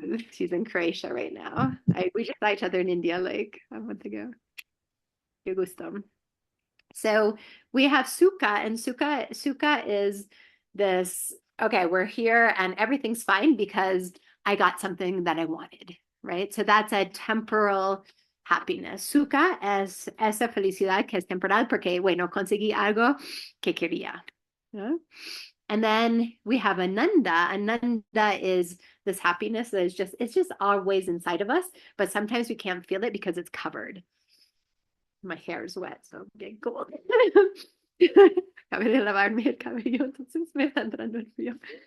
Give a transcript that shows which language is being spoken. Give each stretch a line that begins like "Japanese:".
English: She's in Croatia right now. We just saw each other in India like a month ago.
Spanish: Qué gusto.
English: So we have sukha, and sukha is this, okay, we're here and everything's fine because I got something that I wanted, right? So that's a temporal happiness.
Spanish: Sukha es esa felicidad que es temporal porque, bueno, conseguí algo que quería. ¿No?
English: And then we have Ananda. Ananda is this happiness that is it's just always inside of us, but sometimes we can't feel it because it's covered. My hair is wet, so I'm getting cold.
Spanish: Acabé de lavarme el cabello, entonces me está entrando el frío.